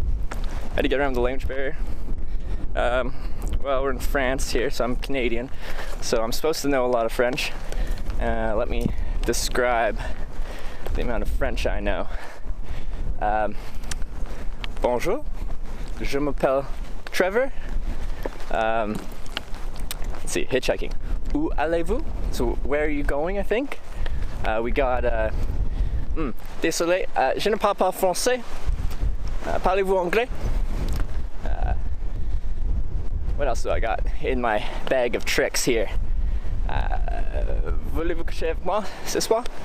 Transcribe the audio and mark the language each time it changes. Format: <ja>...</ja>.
<en>How do you get around the language barrier? Well, we're in France here, so I'm Canadian. So I'm supposed to know a lot of French. Let me describe the amount of French I know.</en> <fr>Bonjour, je m'appelle Trevor.</fr> <en>Let's see, hitchhiking.</en> <fr>Où allez-vous?</fr> <en>So where are you going, I think? We got,</en> <fr>désolé, je ne parle pas français. Parlez-vous anglais?</fr> <en>What else do I got in my bag of tricks here?</en> <fr>Voulez-vous coucher avec moi ce soir?</fr>